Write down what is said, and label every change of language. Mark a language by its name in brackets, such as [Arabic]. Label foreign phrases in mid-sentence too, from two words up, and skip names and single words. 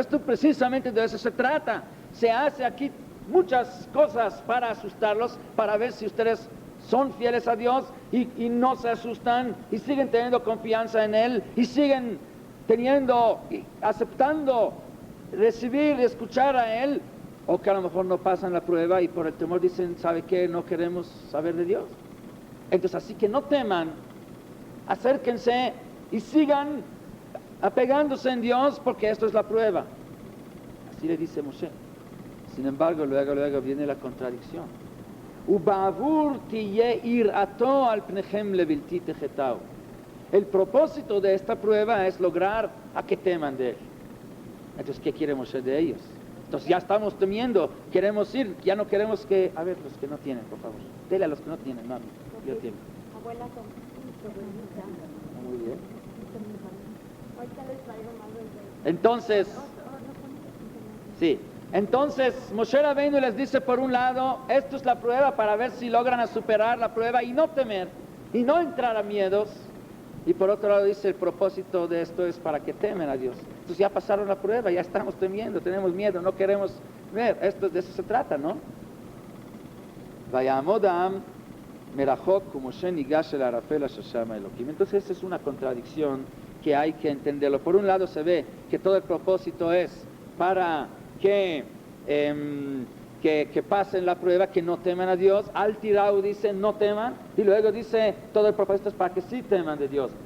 [Spanish] Esto precisamente de eso se trata. Se hace aquí muchas cosas para asustarlos, para ver si ustedes son fieles a Dios y no se asustan y siguen teniendo confianza en Él y siguen aceptando recibir y escuchar a Él, o que a lo mejor no pasan la prueba y por el temor dicen: ¿sabe qué? No queremos saber de Dios. Entonces, así que no teman, acérquense y sigan apegándose en Dios, porque esto es la prueba. Así le dice Moshe. Sin embargo, luego viene la contradicción. [Hebrew] ובעבור תהיה יראתו על פניכם לבלתי תחטאו. [Spanish] El propósito de esta prueba es lograr a que teman de Él. Entonces, ¿qué quiere Moshe de ellos? Entonces ya estamos temiendo, queremos ir, ya no queremos que... A ver, los que no tienen, por favor. Dele a los que no tienen, mami. Yo tengo. Abuela con sobrinita. Muy bien. Ahorita les traigo más del Entonces Moshe Rabbeinu les dice, por un lado, esto es la prueba para ver si logran superar la prueba y no temer, y no entrar a miedos. Y por otro lado dice, el propósito de esto es para que temen a Dios. Entonces ya pasaron la prueba, ya estamos temiendo, tenemos miedo, no queremos ver. De eso se trata, ¿no? [Hebrew] ויעמדו מרחוק משה נגש אל הערפל אשר שם אלקים. [Spanish] Entonces esa es una contradicción que hay que entenderlo. Por un lado se ve que todo el propósito es para que pasen la prueba, que no teman a Dios. [Hebrew] אל תיראו [Spanish] dice no teman, y luego dice todo el propósito es para que sí teman de Dios.